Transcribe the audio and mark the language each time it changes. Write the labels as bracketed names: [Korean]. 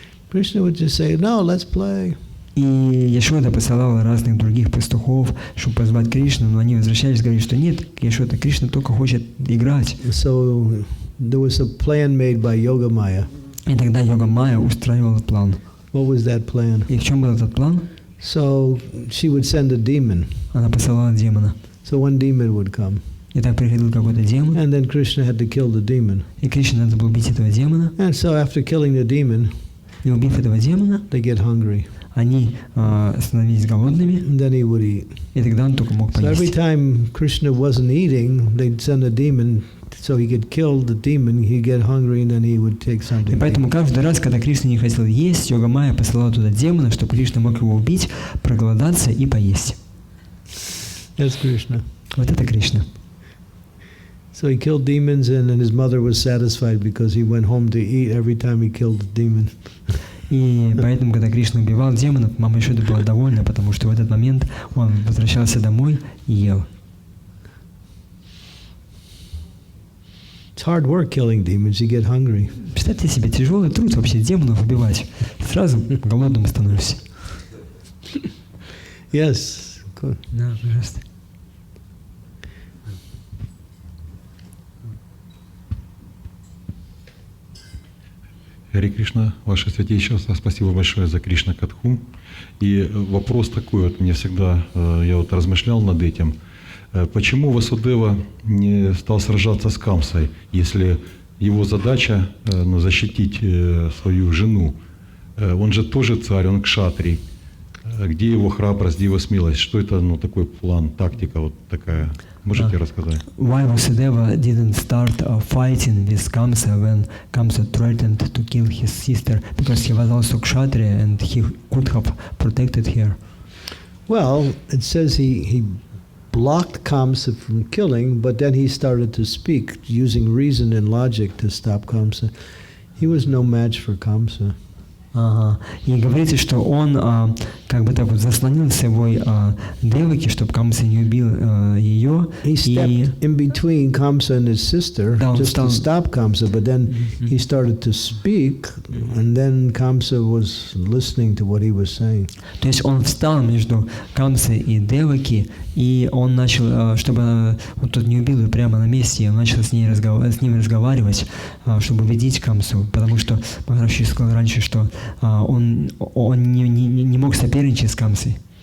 [English] Krishna would just say, "No, let's play." [Russian] И Яшода посылала разных других пастухов, чтобы позвать Кришну, но они возвращались и говорили, что нет, Яшода, Кришна только хочет играть. [English] So there was a plan made by Yogamaya. [Russian] И тогда Йога Майя устраивала план. [English] What was that plan? [Russian] И в чем был этот план? [English] So she would send a demon. [Russian] Она посылала демона. [English] So one demon would come. [Russian] И так приходил какой-то демон, [English] And then Krishna had to kill the demon. [Russian] и Кришне надо было убить этого демона. [English] And so after killing the demon, [Russian] И убив этого демона, [English] they get hungry. [Russian] они становились голодными, [English] And then he would eat. [Russian] и тогда он только мог [English] So every [Russian] поесть. [English] time Krishna wasn't eating, they'd send a demon so he could kill the demon, he'd get hungry, and then he would take [Russian] И [English] something. to [Russian] поэтому [English] eat. [Russian] каждый раз, когда Кришна не хотел есть, Йога Майя посылала туда демона, чтобы Кришна мог его убить, проголодаться и поесть. [English] That's Krishna. [Russian] Вот это Кришна. [English] So he killed demons, and then his mother was satisfied because he went home to eat every time he killed the demon. [Russian] И поэтому, когда Кришна убивал демонов, мама Яшода была довольна, потому что в этот момент он возвращался домой и ел. [English] It's hard work killing demons. You get hungry. [Russian] Представьте себе, тяжелый труд вообще демонов убивать. Сразу голодным становишься. [English] Yes. Good. [Russian] Да, пожалуйста. Харе Кришна, Ваше Святейшество, спасибо большое за Кришна Катху. И вопрос такой, вот мне всегда, я вот размышлял над этим, почему Васудева не стал сражаться с Камсой, если его задача защитить свою жену? Он же тоже царь, он кшатрий. Где его храбрость, где его смелость? Что это такой план, тактика вот такая? Можете рассказать? [English] Why Vasudeva didn't start fighting with Kamsa when Kamsa threatened to kill his sister? Because he was also kshatriya and he could have protected her. Well, it says he blocked Kamsa from killing, but then he started to speak using reason and logic to stop Kamsa. He was no match for Kamsa. [Russian] Ага. И говорится, что он как бы так вот заслонил собой Деваки, чтобы Камса не убил ее. [English] He stepped [Russian] И [English] in between Kamsa and his sister [Russian] Да, он [English] just to [Russian] стал- [English] stop Kamsa, but then he started to speak, and then Kamsa was listening to what he was saying. [Russian] то есть он встал между Камсой и Деваки, и он начал, чтобы он тот не убил ее прямо на месте, и он начал с ним разговаривать, чтобы убедить Камсу, потому что Махарадж сказал раньше, что он не мог соперничать с Камсой,